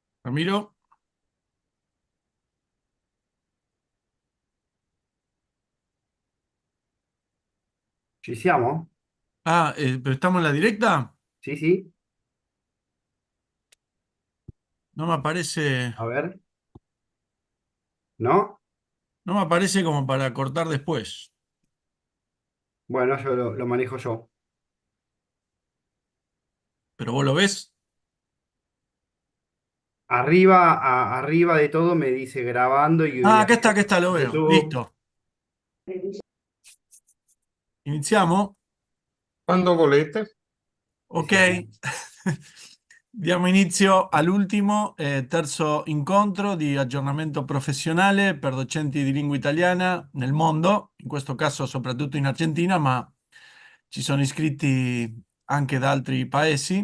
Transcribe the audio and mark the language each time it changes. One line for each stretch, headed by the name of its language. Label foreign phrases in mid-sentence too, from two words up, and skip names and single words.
Italian: Ramiro. Ci siamo?
Spanish: Pero estamos en la directa.
Italian: Sì, sì.
Spanish: No me aparece, A ver. ¿No? no me aparece como para cortar después. Bueno, yo lo manejo yo. Pero vos lo ves. Arriba de todo me dice grabando y Acá está, lo veo. YouTube. Listo.
Italian: Iniziamo. Quando volete. Ok. Iniziamo. Diamo inizio all'ultimo terzo incontro di aggiornamento professionale per docenti di lingua italiana nel mondo, in questo caso soprattutto in Argentina, ma ci sono iscritti anche da altri paesi.